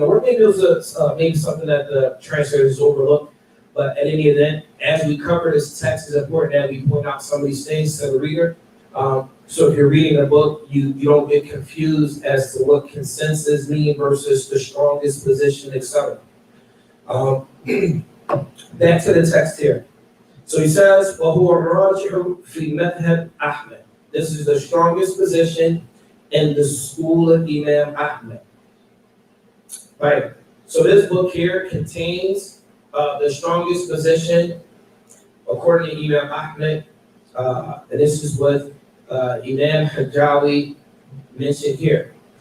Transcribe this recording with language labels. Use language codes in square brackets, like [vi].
[en] Or maybe it was maybe something that the translators overlooked. But at any event, as we cover this text, it's important that we point out some of these things to the reader. So if you're reading a book, you don't get confused as to what consensus mean versus the strongest position, etc. Back to the text here. [ar] So he says, وَهُوَ الرَّاجِحُ فِي مَذْهَبِ أَحْمَدٍ. [en] This is the strongest position in the school of Imam Ahmed. Right. So this book here contains the strongest position according to Imam Ahmed. And this is what Imam Hajjawi mentioned here.